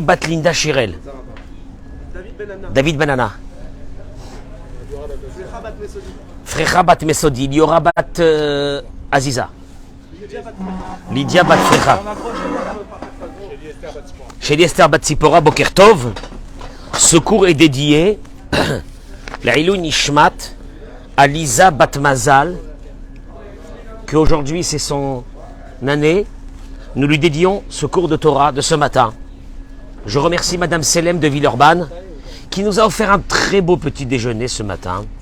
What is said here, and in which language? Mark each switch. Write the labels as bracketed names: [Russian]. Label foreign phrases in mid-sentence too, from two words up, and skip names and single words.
[French] Batlinda Shirel. David Benana. Frecha Bat Mesodi. Liora Bat Aziza. Lydia Bat Frecha. Chez Esther Bat Sipora [Hebrew] בוקר טוב. [French] Ce cours est dédié la [Hebrew] עילוי נשמת [French] à Lisa Bat Mazal, qu'aujourd'hui c'est son année. Nous lui dédions ce cours de Torah de ce matin. Je remercie Madame Selem de Villeurbanne qui nous a offert un très beau petit déjeuner ce matin.